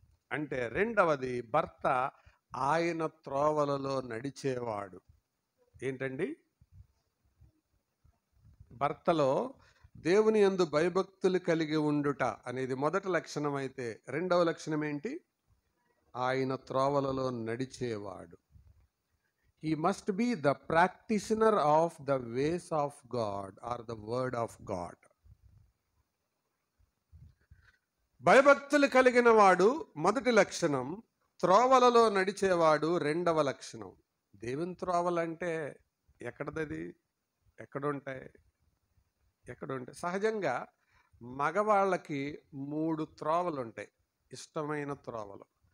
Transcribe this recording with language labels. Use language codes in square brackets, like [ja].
[te] అంటే రెండవది, భర్త ఆయన త్రోవలలో నడిచేవాడు. ఏంటండి? భర్తలో దేవుని యందు భయభక్తులు కలిగి ఉండుట అనేది మొదటి లక్షణం అయితే, రెండవ లక్షణం ఏంటి? ఆయన త్రోవలలో నడిచేవాడు. [en] He must be the practitioner of the ways of God or the word of God. [te] భయభక్తులు కలిగిన వాడు మొదటి లక్షణం, త్రోవలలో నడిచేవాడు రెండవ లక్షణం. దేవుని త్రోవలంటే ఎక్కడది? ఎక్కడుంటాయి? సహజంగా మగవాళ్ళకి 3 త్రోవలు ఉంటాయి, ఇష్టమైన త్రోవలు.